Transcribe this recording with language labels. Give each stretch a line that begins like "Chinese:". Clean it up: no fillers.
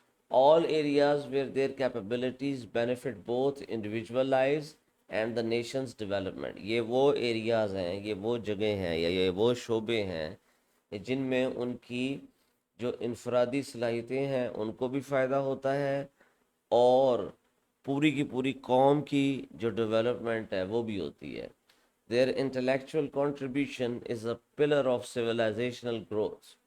English: all areas where their capabilities benefit both individual lives and the nation's development.
Urdu: یہ وہ areas ہیں، یہ وہ جگہیں ہیں یا یہ وہ شعبے ہیں جن میں ان کی جو انفرادی صلاحیتیں ہیں ان کو بھی فائدہ ہوتا ہے اور پوری کی پوری قوم کی جو ڈیولپمنٹ ہے وہ بھی ہوتی ہے.
English: Their intellectual contribution is a pillar of civilizational growth.